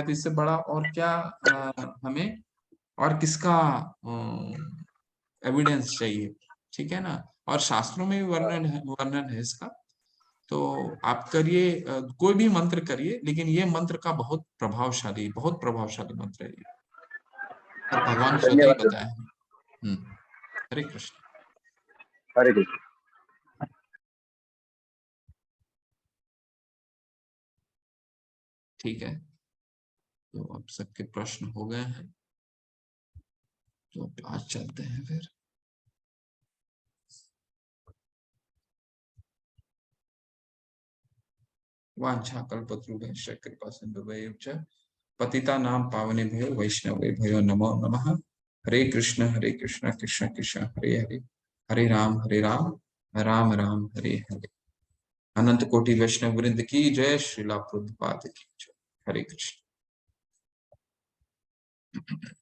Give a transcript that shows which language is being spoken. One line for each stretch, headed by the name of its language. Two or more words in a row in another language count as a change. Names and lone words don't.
Hindi: तो इससे बड़ा और क्या हमें और किसका एविडेंस चाहिए, ठीक है ना। और शास्त्रों में भी वर्णन है इसका। तो आप करिए, कोई भी मंत्र करिए, लेकिन ये मंत्र का बहुत प्रभावशाली मंत्र है ये, और भगवान स्वतः ही धन्यवाद। बताया है। हरे कृष्ण। हरे कृष्ण। ठीक है, तो अब सबके प्रश्न हो गए हैं, तो आज चलते हैं फिर।
Sanskrit: वाञ्छाकल्पतरुभ्यश्च कृपासिन्धुभ्येव च पतितानां पावनेभ्यो वैष्णवेभ्यो नमो नमः। हरे कृष्ण कृष्ण कृष्ण हरे हरे, हरे राम राम राम हरे हरे।
Hindi: अनंत कोटि वैष्णव वृंद की जय, श्रीला प्रभुपाद की जय। हरे कृष्ण।